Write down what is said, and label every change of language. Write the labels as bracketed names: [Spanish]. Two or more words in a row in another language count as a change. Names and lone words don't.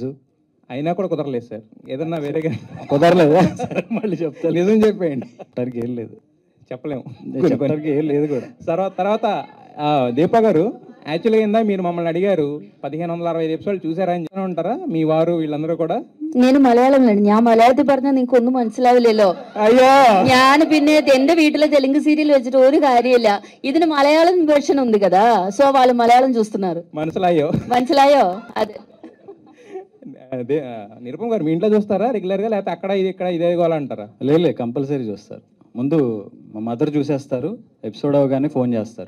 [Telugu] అయినా కూడా కుదరలేదు సార్. ఏదన్నా వేరేగా కుదరలేదా? మళ్ళీ చెప్తాను, నిజం చెప్పేయండి. చెప్పడానికి ఏం లేదు, చెప్పలేము, చెప్పడానికి ఏం లేదు కూడా. తర్వాత దీపా గారు, యాక్చువల్గా ఇందా మీరు మమ్మల్ని అడిగారు 1565 എപ്പിസോഡ് చూసారా అని ఉంటారా మీ వారు వీళ్ళందరూ కూడా? [Malayalam] నేను മലയാളത്തിലാണ്, ഞാൻ മലയാളത്തിൽ പറഞ്ഞാൽ നിങ്ങൾക്ക് ഒന്നും മനസ്സിലാവില്ലല്ലോ. അയ്യോ, ഞാൻ പിന്നെ എന്റെ വീട്ടിലെ തെലുങ്ക് సీరియల్ വെച്ചിട്ട് ഒരു കാര്യമില്ല, ഇതിന് [Telugu] మలయాళం వెర్షన్ ఉంది కదా, సో వాళ్ళు మలయాళం చూస్తున్నారు. మనసిలాయో అదే. అదే నిరుపమ్ గారు, మీ ఇంట్లో చూస్తారా రెగ్యులర్గా, లేకపోతే అక్కడ ఇది ఇక్కడ ఇదే కావాలంటారా? లేదు, కంపల్సరీ చూస్తారు. ముందు మా మదర్ చూసేస్తారు, ఎపిసోడ్ అవగానే ఫోన్ చేస్తారు.